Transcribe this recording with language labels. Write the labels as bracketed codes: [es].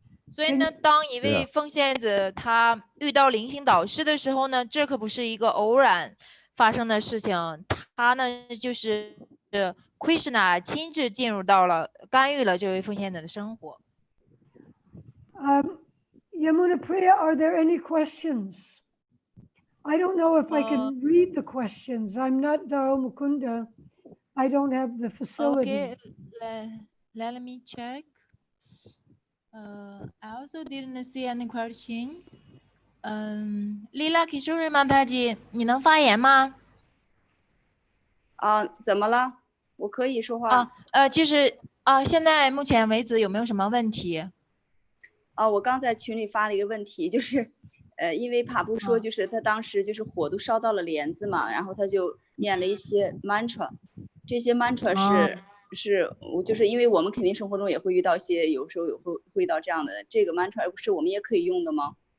[zh] 所以呢，当一位奉献者他遇到灵性导师的时候呢，这可不是一个偶然发生的事情，他呢就是 Krishna 亲自进入到了干预了这位奉献者的生活。 [en] Yamuna Priya, are there any questions? I don't know if I can read the questions. I'm not Dao Mukunda. I don't have the facility. Okay, let me check. I also didn't see any question. Lila Kishore Mataji, [zh] 你能发言吗？怎么了？我可以说话。就是现在目前为止有没有什么问题？我刚在群里发了一个问题，就是因为帕布说，就是他当时就是火都烧到了帘子嘛，然后他就念了一些 mantra， 这些 mantra 是我就是因为我们肯定生活中也会遇到一些，有时候会遇到这样的，这个 mantra 是我们也可以用的吗